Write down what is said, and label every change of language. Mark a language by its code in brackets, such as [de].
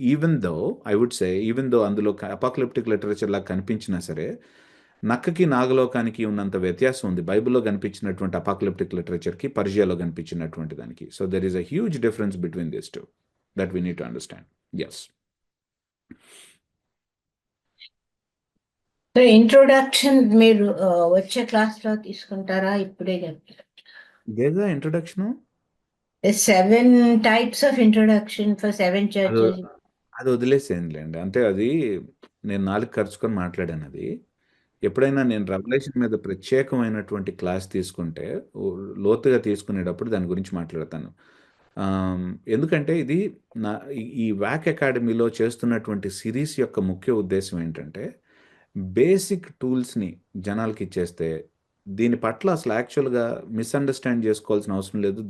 [en] even though [te] అందులో apocalyptic literature లాగా కనిపించినా సరే నక్కకి నాగలోకానికి ఉన్నంత వ్యత్యాసం ఉంది బైబిల్లో కనిపించినటువంటి అపోకలిప్టిక్ లిటరేచర్కి పర్షియాలో కనిపించినటువంటి దానికి. [en] So there is a huge difference between this two that we need to understand. Yes. [te] So introduction మీరు వచ్చే క్లాస్లో తీసుకుంటారా? ఇప్పుడే చెప్తారా? దేదా introduction [en] 7 types of introduction for 7 churches. [te] అది వదిలేసేయండిలేండి. అంటే అది నేను 4 ఖర్చుకొని మాట్లాడాను. అది ఎప్పుడైనా నేను రెవల్యూషన్ మీద ప్రత్యేకమైనటువంటి క్లాస్ తీసుకుంటే లోతుగా తీసుకునేటప్పుడు దాని గురించి మాట్లాడతాను. ఎందుకంటే ఇది ఈ వ్యాక్ అకాడమీలో చేస్తున్నటువంటి సిరీస్ యొక్క ముఖ్య ఉద్దేశం ఏంటంటే బేసిక్ టూల్స్ని జనాలకి ఇచ్చేస్తే దీని పట్ల అసలు యాక్చువల్గా మిస్అండర్స్టాండ్ చేసుకోవాల్సిన అవసరం లేదు.